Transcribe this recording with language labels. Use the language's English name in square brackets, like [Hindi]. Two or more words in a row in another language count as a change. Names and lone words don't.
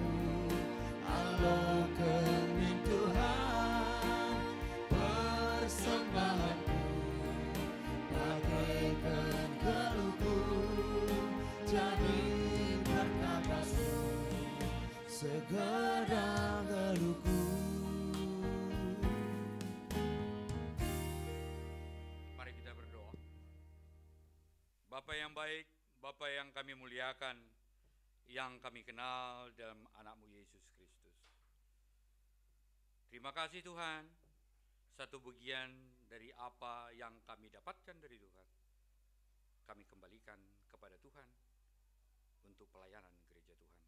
[Indonesian] alokan Tuhan persembahanku, bagaikan galungku, jadi berkat kasih segedang galungku. Mari kita berdoa. Bapa yang baik, Bapa yang kami muliakan, yang kami kenal dalam anak-Mu Yesus Kristus. Terima kasih Tuhan, satu bagian dari apa yang kami dapatkan dari Tuhan, kami kembalikan kepada Tuhan untuk pelayanan gereja Tuhan.